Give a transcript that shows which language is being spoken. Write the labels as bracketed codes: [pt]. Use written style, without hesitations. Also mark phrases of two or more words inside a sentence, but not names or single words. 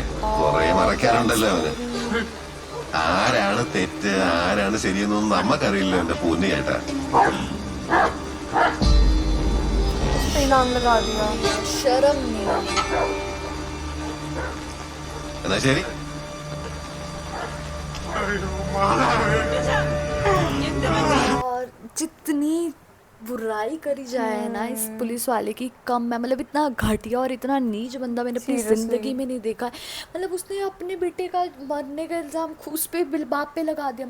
[ml] കുറെ മറക്കാനുണ്ടല്ലോ അവന്. ആരാണ് തെറ്റ് ആരാണ് ശരിയെന്നൊന്നും നമ്മക്കറിയില്ല എന്റെ പൂന്നി ചേട്ടാ. എന്നാ ശരി. [hi] और जितनी बुराई करी जाए ना इस पुलिस वाले की कम है, मतलब इतना घटिया और इतना नीच बंदा मैंने अपनी ज़िंदगी में नहीं देखा है। मतलब उसने अपने बेटे का मरने का इल्ज़ाम उस पे बाप पे लगा दिया।